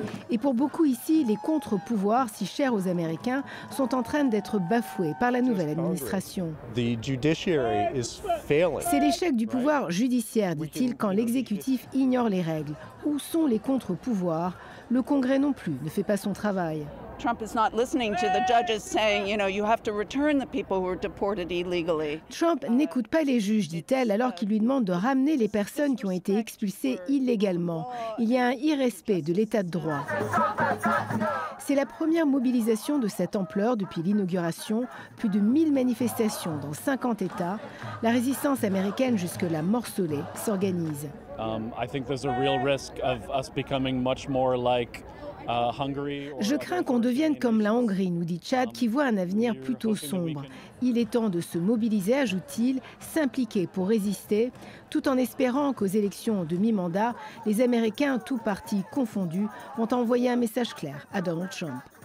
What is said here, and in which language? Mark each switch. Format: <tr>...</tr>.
<fr>Et pour beaucoup ici, les contre-pouvoirs, si chers aux Américains, sont en train d'être bafoués par la nouvelle administration. C'est l'échec du pouvoir judiciaire, dit-il, quand l'exécutif ignore les règles. Où sont les contre-pouvoirs? Le Congrès non plus ne fait pas son travail.</fr> <en>Trump is not listening to the judges saying, you know, you have to return the people who were deported illegally.</en> <fr>Trump n'écoute pas les juges, dit-elle, alors qu'il lui demande de ramener les personnes qui ont été expulsées illégalement. Il y a un irrespect de l'état de droit. C'est la première mobilisation de cette ampleur depuis l'inauguration. Plus de 1000 manifestations dans 50 États. La résistance américaine, jusque-là morcelée, s'organise.</fr> <en>I think there's a real risk of us becoming much more like</en> <fr>Je crains qu'on devienne comme la Hongrie, nous dit Chad, qui voit un avenir plutôt sombre. Il est temps de se mobiliser, ajoute-t-il, s'impliquer pour résister, tout en espérant qu'aux élections de mi-mandat, les Américains, tous partis confondus, vont envoyer un message clair à Donald Trump.</fr>